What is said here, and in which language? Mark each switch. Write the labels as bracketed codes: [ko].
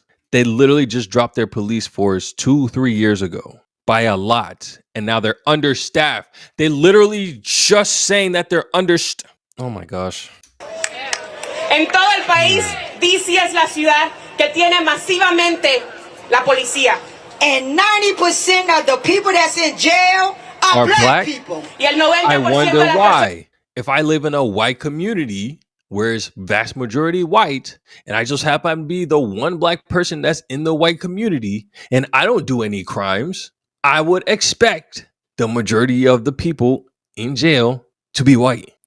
[en] They literally just dropped their police force 2-3 years ago by a lot. And now they're understaffed. They literally just saying that they're understaffed. Oh my gosh. [es] En todo el país, DC es la ciudad que tiene masivamente la policía. [en] And 90% of the people that's in jail are black people. [es] Y el 90% [en] I wonder why. If I live in a white community where it's vast majority white, and I just happen to be the one black person that's in the white community, and I don't do any crimes, I would expect the majority of the people in jail to be white.